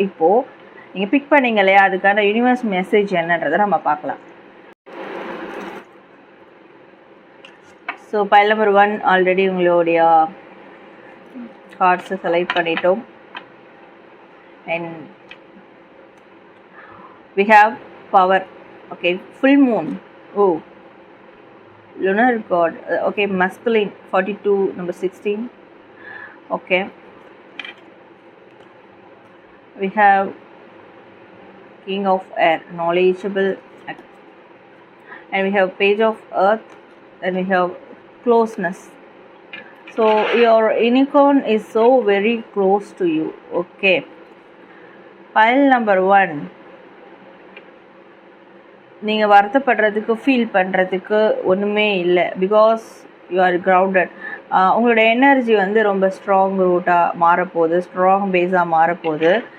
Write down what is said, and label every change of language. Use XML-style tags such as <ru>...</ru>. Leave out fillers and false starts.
<ta>இப்போது நீங்கள் பிக் பண்ணீங்க இல்லையா, அதுக்கான யூனிவர்ஸ் மெசேஜ் என்னன்றதை நம்ம பார்க்கலாம். ஸோ பைல் நம்பர் 1 ஆல்ரெடி உங்களுடைய கார்ட்ஸை செலக்ட் பண்ணிட்டோம்.</ta> <en>And we have power. Okay, full moon. Oh, lunar god. Okay, masculine 42, number 16. Okay, we have king of air, knowledgeable, and we have page of earth, and we have closeness. So your unicorn is so very close to you. Okay, pile number 1,</en> <ta>நீங்கள் வருத்தப்படுறதுக்கு feel பண்ணுறதுக்கு ஒன்றுமே இல்லை.</ta> <en>Because you are grounded.</en> <ta>உங்களோட energy வந்து ரொம்ப strong ரூட்டாக மாறப்போகுது, strong பேஸாக மாறப்போகுது.</ta>